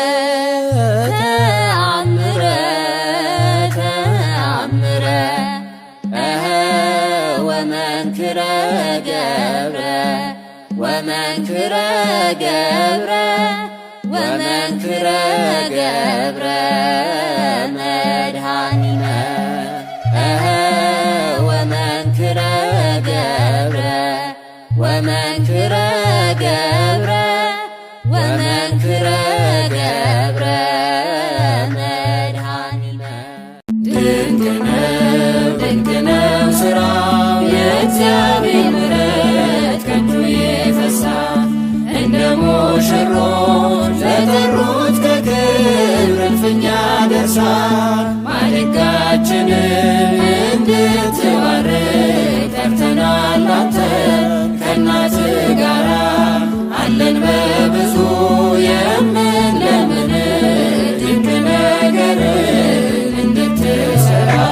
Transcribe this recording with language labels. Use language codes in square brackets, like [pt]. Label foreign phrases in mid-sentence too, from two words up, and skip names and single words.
[gez] ተአምረ ተአምረ ወመንክረ ገብረ ወመንክረ ገብረ ወመንክረ ገብረ መድኃኒነ ወመንክረ ገብረ ወመንክረ ገብረ ወመንክረ ገብረ [am] መድኃኒነ ድንቅ ነው ሥራው የእግዚአብሔር ምሕረት ከእጁ ይፈሳል እንደ ሙሽሮች ለጠሩት ከክብር እልፍኝ ያደርሳል። ማድጋችንን እንድትባርክ ጠርተናል አንተን ከእናትህ ጋራ አለን በብዙ የምንለምን ድንቅ ነገርን እንድትሠራ